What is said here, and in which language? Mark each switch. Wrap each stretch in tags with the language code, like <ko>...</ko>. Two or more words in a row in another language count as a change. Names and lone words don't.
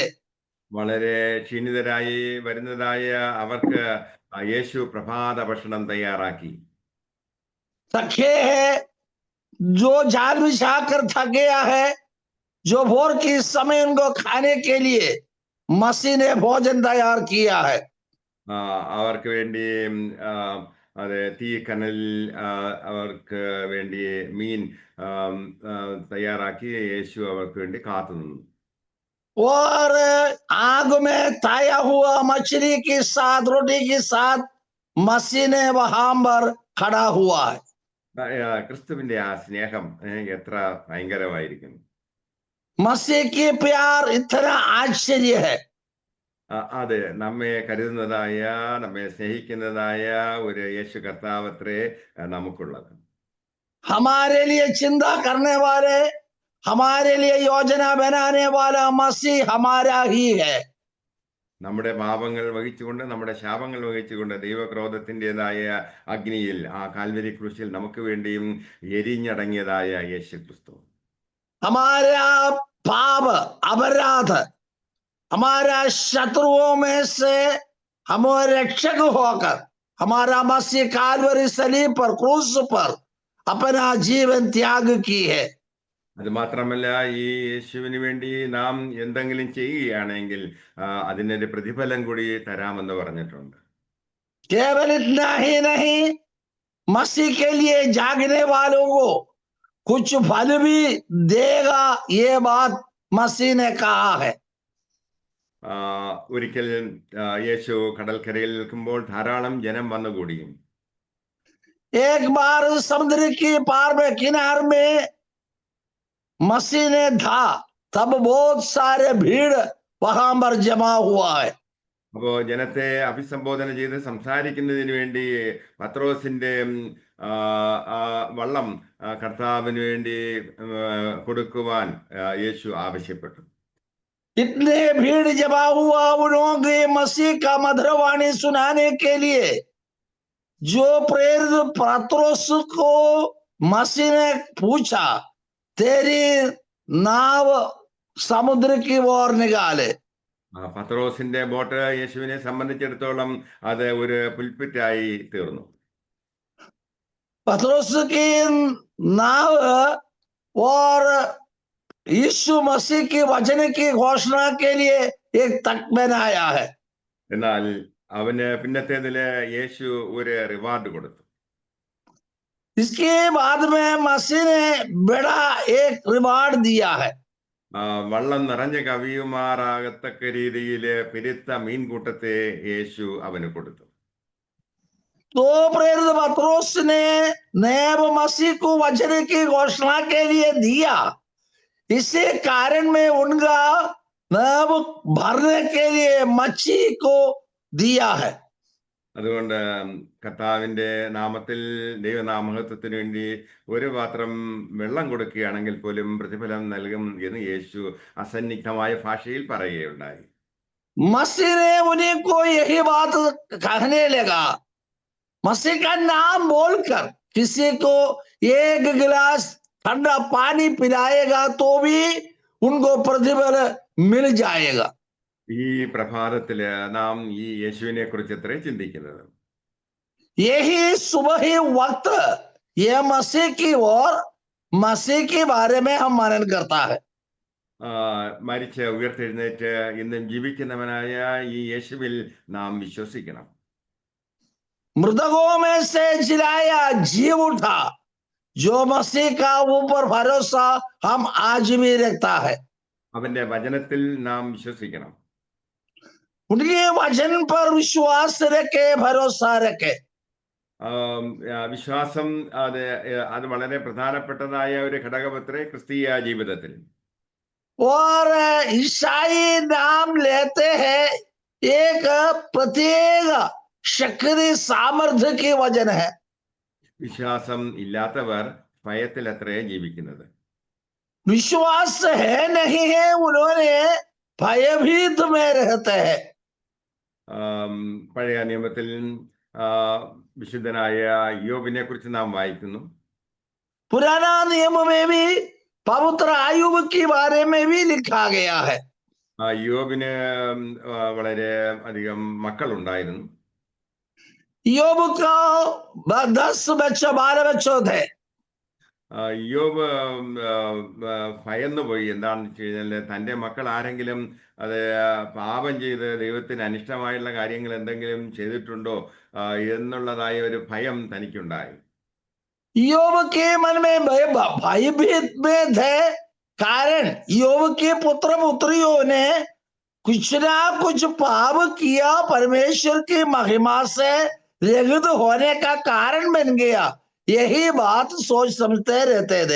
<ml>വളരെ ക്ഷീണിതരായി വരുന്നതായ അവർക്ക് യേശു പ്രഭാത ഭക്ഷണം തയ്യാറാക്കി.</ml> <hi>थके है, जो जाल बिछाकर थक गया है, जो भोर के समय उनको खाने के लिए मसीह ने भोजन तैयार किया है.</hi> <ml>അവർക്ക് വേണ്ടി അത് തീക്കനൽ അവർക്ക് വേണ്ടി മീൻ തയ്യാറാക്കി യേശു അവർക്ക് വേണ്ടി കാത്തു നിന്നു.</ml> <hi>और आग में ताया हुआ मछली के साथ रोटी के साथ मसीह ने वहां पर खड़ा हुआ है.</hi> <ml>ക്രിസ്തുവിന്റെ ആ സ്നേഹം എത്ര ഭയങ്കരമായിരിക്കുന്നു.</ml> <hi>मसीह की प्यार इतना आश्चर्य है.</hi> <ml>അത് നമ്മെ കരുതുന്നതായ നമ്മെ സ്നേഹിക്കുന്നതായ ഒരു യേശു കർത്താവത്രേ നമുക്കുള്ളത്.</ml> <hi>हमारे लिए चिंता करने वाले, हमारे लिए योजना बनाने वाला मसीह हमारा ही है.</hi> <ml>നമ്മുടെ പാപങ്ങൾ വഹിച്ചുകൊണ്ട് നമ്മുടെ ശാപങ്ങൾ വഹിച്ചുകൊണ്ട് ദൈവക്രോധത്തിൻ്റെതായ അഗ്നിയിൽ ആ കാൽവരി ക്രൂശിൽ നമുക്ക് വേണ്ടിയും എരിഞ്ഞടങ്ങിയതായ യേശു ക്രിസ്തു.</ml> <hi>हमारा पाप अपराध, हमारा शत्रुओं में से हमारे रक्षक होकर हमारा मसीह कालवरी सलीब पर क्रूस पर अपना जीवन त्याग की है.</hi> <ml>അത് മാത്രമല്ല, ഈ യേശുവിന് വേണ്ടി നാം എന്തെങ്കിലും ചെയ്യുകയാണെങ്കിൽ അതിനൊരു പ്രതിഫലം കൂടി തരാമെന്ന് പറഞ്ഞിട്ടുണ്ട്.</ml> <hi>केवल इतना ही नहीं, मसीह के लिए जागने वालों को कुछ फल भी देगा, ये बात मसीह ने कहा है.</hi> <ml>ഒരിക്കൽ യേശു കടൽക്കരയിൽ നിൽക്കുമ്പോൾ ധാരാളം ജനം വന്നുകൂടിയും</ml> <hi>एक बार समुद्र की पार में किनार में मसीह ने था, तब बहुत सारे भीड़ वहां पर जमा हुआ है.</hi> <ml>അപ്പോ ജനത്തെ അഭിസംബോധന ചെയ്ത് സംസാരിക്കുന്നതിന് വേണ്ടി പത്രോസിന്റെ വള്ളം കർത്താവിന് വേണ്ടി കൊടുക്കുവാൻ യേശു ആവശ്യപ്പെട്ടു.</ml> <hi>इतने भीड़ जमा हुआ, उन्होंने मसीह का मधुर वाणी सुनाने के लिए जो प्रेरित पत्रोस को मसीह ने पूछा, तेरी नाव समुद्र की ओर निकाले.</hi> <ml>പത്രോസിന്റെ ബോട്ട് യേശുവിനെ സംബന്ധിച്ചിടത്തോളം അത് ഒരു പുൽപ്പിറ്റായി തീർന്നു.</ml> <hi>पत्रोस की नाव और यीशु मसीह की वचन की घोषणा के लिए एक तक बनाया है.</hi> <ml>എന്നാൽ അവന് പിന്നത്തേതില് യേശു ഒരു റിവാർഡ് കൊടുത്തു.</ml> <hi>इसके बाद में मसीह ने बड़ा एक रिवार्ड दिया है.</hi> <ml>വള്ളം നിറഞ്ഞ് കവിയുമാറാകത്തക്ക രീതിയിൽ പെരുത്ത മീൻകൂട്ടത്തെ യേശു അവന് കൊടുത്തു.</ml> <hi>तो प्रेरित पत्रोस ने नैब मसीह को वचन की घोषणा के लिए दिया, इसी कारण में उनका नैब भरने के लिए मच्छी को दिया है.</hi> <ml>അതുകൊണ്ട് കർത്താവിന്റെ നാമത്തിൽ ദൈവനാമഹത്വത്തിന് വേണ്ടി ഒരു പാത്രം വെള്ളം കൊടുക്കുകയാണെങ്കിൽ പോലും പ്രതിഫലം നൽകും എന്ന് യേശു അസന്നിഗ്ധമായ ഭാഷയിൽ പറയുകയുണ്ടായി.</ml> <hi>मसीह ने उन्हीं को यही बात कहने लगा. मसीह का नाम बोलकर किसी को एक गिलास ठंडा पानी पिलाएगा तो भी उनको प्रतिफल मिल जाएगा.</hi> <ml>ഈ പ്രഭാതത്തില് നാം ഈ യേശുവിനെ കുറിച്ച് എത്ര ചിന്തിക്കുന്നത്?</ml> <hi>यही सुबह ही वक्त ये मसीह की और मसीह के बारे में हम मनन करता है.</hi> <ml>മരിച്ച് ഉയർത്തെഴുന്നേറ്റ് ഇന്നും ജീവിക്കുന്നവനായ ഈ യേശുവിൽ നാം വിശ്വസിക്കണം.</ml> <hi>मृतकों में से जिलाया जीव उठा, जो मसीह का ऊपर भरोसा हम आज भी रखता है.</hi> <ml>അവന്റെ വചനത്തിൽ നാം വിശ്വസിക്കണം.</ml> <hi>उनके वचन पर विश्वास रखे, भरोसा रखे.</hi> <ml>വിശ്വാസം അത് വളരെ പ്രധാനപ്പെട്ടതായ ഒരു ഘടകമത്രേ ക്രിസ്തീയ ജീവിതത്തിൽ.</ml> <hi>और ईसाई नाम लेते हैं एक प्रत्येक शक्ति सामर्थ्य की वजन है.</hi> <ml>വിശ്വാസം ഇല്ലാത്തവർ ഭയത്തിൽ അത്രേ ജീവിക്കുന്നത്.</ml> <hi>विश्वास है नहीं है, उन्होंने भयभीत में रहते हैं.</hi> <ml>പഴയ നിയമത്തിൽ വിശുദ്ധനായ യോബിനെ കുറിച്ച് നാം വായിക്കുന്നു.</ml> <hi>पुराना नियम में भी पवित्र आयुब के बारे में भी लिखा गया है.</hi> <ml>യോബിന് വളരെ അധികം മക്കൾ ഉണ്ടായിരുന്നു.</ml> <hi>യോബ് का 10 बच्चे 12 बच्चे थे.</hi> <ml>യോബ് ഭയന്നു പോയി. എന്താണെന്ന് വെച്ച് കഴിഞ്ഞാൽ തൻ്റെ മക്കൾ ആരെങ്കിലും അത് പാപം ചെയ്ത് ദൈവത്തിന് അനിഷ്ടമായുള്ള കാര്യങ്ങൾ എന്തെങ്കിലും ചെയ്തിട്ടുണ്ടോ എന്നുള്ളതായ ഒരു ഭയം തനിക്കുണ്ടായി.</ml> <hi>യോബ के मन में भयभीत में थे, कारण योब के पुत्र पुत्रियों ने कुछ ना कुछ पाप किया, परमेश्वर की महिमा से रहित होने का कारण बन गया. यही बात सोच समझते रहते थे.</hi>